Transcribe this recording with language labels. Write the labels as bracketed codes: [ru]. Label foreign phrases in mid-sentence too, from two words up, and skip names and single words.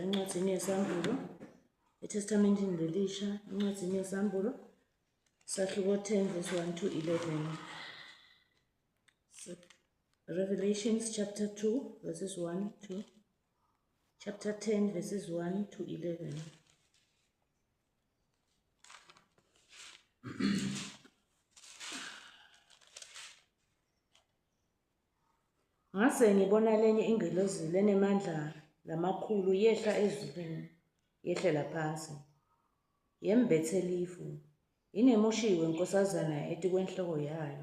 [ss] encwadzini yesambulo, eTestamenteni Elisha, encwadzini yesambulo, sahluko 10 verse 1 to 11. [en] Revelations chapter 2 verses 1 to chapter 10 verses 1 to 11. [ss] Ngase ngibona lenye ingelosi lenemandla lamakhulu yehla ezulwini, yehlela phansi, yembethe lifu, inemushiwe inkosazana etikwenhloko yayo.